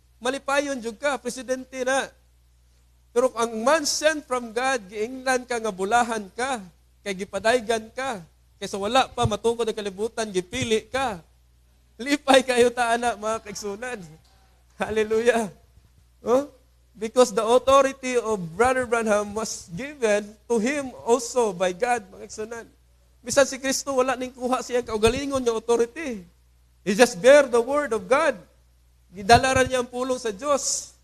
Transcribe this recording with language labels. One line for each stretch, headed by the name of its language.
Cebuano: Malipayon jud ka, presidente na. Pero ang man sent from God, giingnan ka nga bulahan ka, kay gipadaygan ka, kaysa wala pa matungkod ang kalibutan, gipili ka. Lipay kayo taana, mga kaigsunan. Hallelujah. Oh?
English: Because the authority of Brother Branham was given to him also by God, mga kaigsunan.
Cebuano: Bisan si Kristo, wala ning kuha siyang kaugalingon nga authority.
English: He just bear the word of God.
Cebuano: Gidalaran niya ang pulong sa Diyos.